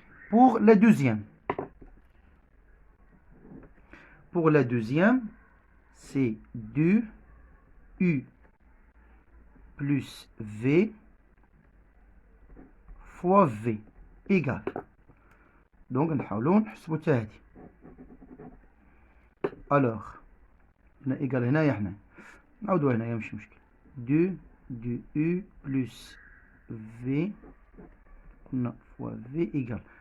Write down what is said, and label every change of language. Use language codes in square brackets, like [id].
[fr] pour la deuxième, c'est 2 U plus V fois V égale. [ar] donc نحاولوا نحسبوا حتى هادي. alors هنا égal هنايا حنا نعاودوا هنايا ماشي مشكل. [fr] 2 U plus V [ar] قلنا [fr] fois V égale.